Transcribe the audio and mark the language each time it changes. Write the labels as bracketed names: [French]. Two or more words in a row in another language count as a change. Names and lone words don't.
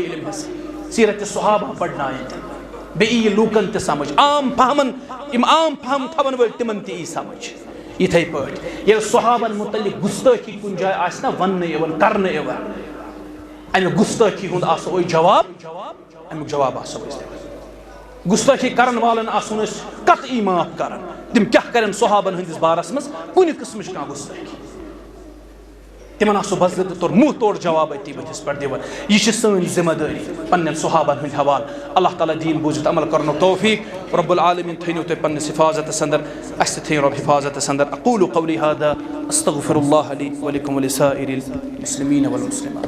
[Kashmiri] علم ہِس سیرت صحابہ پرنایہِ تہِ بیٚیہِ یی لوٗکن تہِ سمجھ عام فہمن یِم عام فہم تھاون وٲلۍ تِمن تہِ یی سمجھ یِتھٕے پٲٹھۍ ییٚلہِ صحابن متعلق گُستٲخی کُنہِ جایہِ آسہِ نا وننہٕ یِوان کرنہٕ یِوان امہِ گُستٲخی ہُنٛد آسو أسۍ جواب امیُک جواب آسو أسۍ دِوان گُستٲخی کرن والن آسون أسۍ قطعی معاف کران تِم کیٛاہ کرن صحابن ہٕنٛدِس بارس منٛز کُنہِ قٕسمٕچ کانٛہہ گُستٲخی تمن سہ بزر طور منہ توڑ جواب أتی بتس پہ دِوان. یہ سن ذمہ داری پنن صحابن ہند حوالہ. اللہ تعالیٰ دین بوزت عمل کرنو توفیق. [Arabic] رب العالمین [Kashmiri] تھینو تُہۍ پننس حفاظتس اندر اس تھین رب حفاظتس اندر. [Arabic] اقول قولی هذا استغفر الله لي ولكم ولسائر المسلمين والمسلمات.